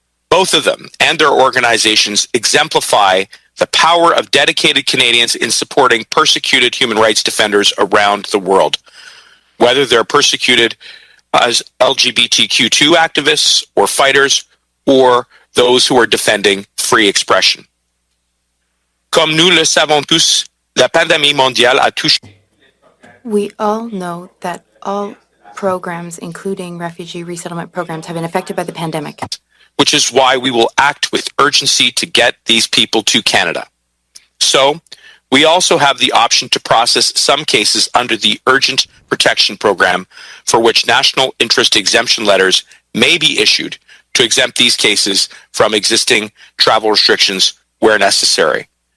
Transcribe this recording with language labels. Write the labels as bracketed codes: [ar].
[en] Both of them and their organizations exemplify the power of dedicated Canadians in supporting persecuted human rights defenders around the world, whether they're persecuted as LGBTQ2 activists or fighters, or those who are defending free expression. [fr] Comme nous le savons tous, la pandémie mondiale a touché. [en] We all know that all programs, including refugee resettlement programs, have been affected by the pandemic. Which is why we will act with urgency to get these people to Canada. So, we also have the option to process some cases under the Urgent Protection Program, for which national interest exemption letters may be issued to exempt these cases from existing travel restrictions where necessary.